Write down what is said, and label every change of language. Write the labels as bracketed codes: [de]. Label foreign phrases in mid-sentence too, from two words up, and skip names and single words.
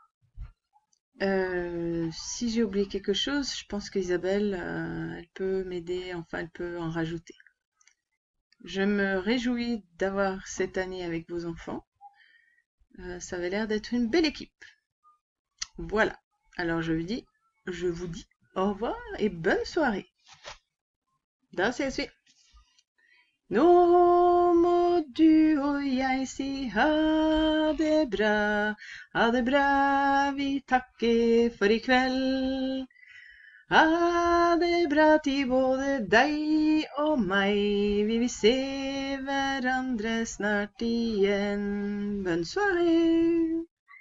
[fr] Si j'ai oublié quelque chose, je pense qu'Isabelle, elle peut m'aider, enfin elle peut en rajouter. Je me réjouis d'avoir cette année avec vos enfants. Ça avait l'air d'être une belle équipe. Voilà. Alors je vous dis au revoir et bonne soirée. [no] Da ses vi. Nå må du og jeg si ha det bra. Ha det bra, vi takker for i kveld. Ha det bra til både deg og meg. Vi vil se hverandre snart igjen. [fr] Bonne soirée.